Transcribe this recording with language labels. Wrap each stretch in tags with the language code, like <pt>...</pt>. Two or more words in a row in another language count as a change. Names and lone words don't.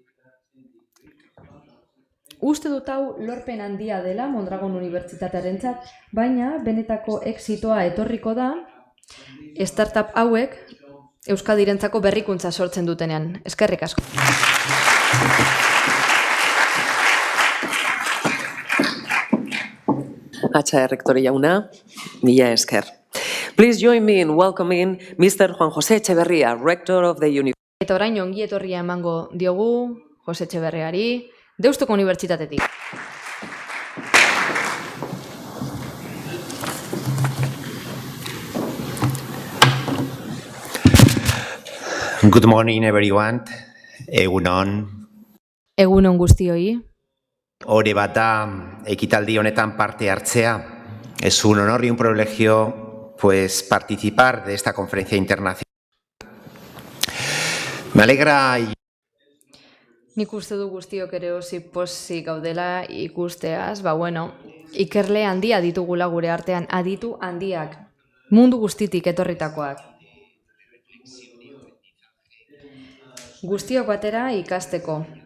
<eu>Uste dut hau lorpen handia dela Mondragon Unibertsitatearentzat, baina benetako exitoa etorriko da startup hauek Euskadirentzako berrikuntza sortzen dutenean. Eskerrik asko. Atxa errektore jauna, mila esker.</eu> <en>Please join me in welcoming Mr. Juan José Etxeberria, Rector of the University.</en> <eu>Eta orain ongi etorria emango diogu Jose Etxeberriari, Deustuko Unibertsitatetik.</eu> <en>Good morning, everyone.</en> <eu>Egunon. Egunon guztioi. Ore bat da ekitaldi honetan parte hartzea.</eu> <es>Es un honor y un privilegio participar de esta conferencia internacional. Me alegra.</es> <eu>Nik uste du guztiok ere pozik gaudela ikusteaz, ikerle handia ditugula gure artean, aditu handiak, mundu guztitik etorritakoak. Guztiok batera ikasteko.</eu>